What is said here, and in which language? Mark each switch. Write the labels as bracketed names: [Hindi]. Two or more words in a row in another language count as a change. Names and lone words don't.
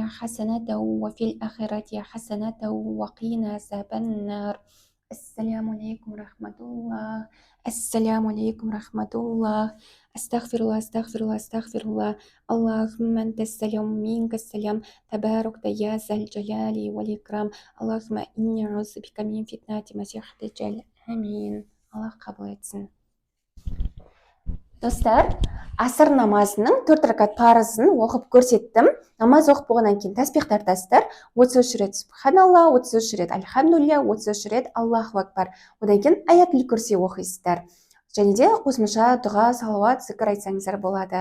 [Arabic] حسنة وفي الآخرة حسنة وقنا عذاب النار السلام عليكم ورحمة الله السلام عليكم ورحمة الله أستغفر الله أستغفر الله أستغفر الله اللهم أنت السلام منك السلام تبارك يا ذا الجلال والإكرام اللهم إني أعوذ بك من فتنة المسيح الدجال آمين [Turkish] Allah kabul etsin. [Kazakh] Достар, асыр намазының 4 ракат парызын оқып көрсеттім. Намаз оқып болғаннан кейін тәсбих тартасыздар. 33 рет Субханалла, 33 рет Альхамдулилля, 33 рет [Arabic] الله أكبر. [Kazakh] Одан кейін [Arabic] آية الكرسي [Kazakh] оқисыздар. Және де қосымша дұға, салауат, зікір айтсаңыздар болады.